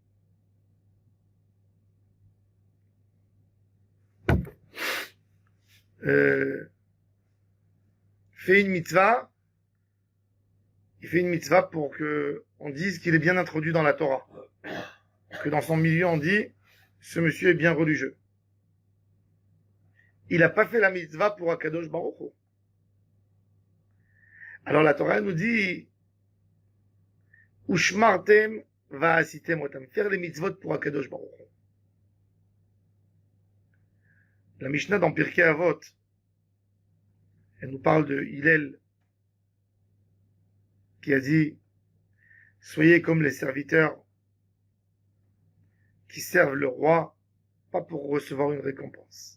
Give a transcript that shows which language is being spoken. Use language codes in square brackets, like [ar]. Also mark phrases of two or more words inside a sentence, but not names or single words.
[fr] Fait une mitzvah, il fait une mitzvah pour que on dise qu'il est bien introduit dans la Torah. Que dans son milieu on dit, ce monsieur est bien religieux. Il n'a pas fait la mitzvah pour [he] הקדוש ברוך הוא. [fr] Alors la Torah nous dit, [he] ושמרתם ועשיתם אותם, [fr] faire les mitzvot pour [he] הקדוש ברוך הוא. [fr] La Mishnah dans Pirkei Avot, elle nous parle de Hillel, qui a dit, soyez comme les serviteurs qui servent le roi, pas pour recevoir une récompense.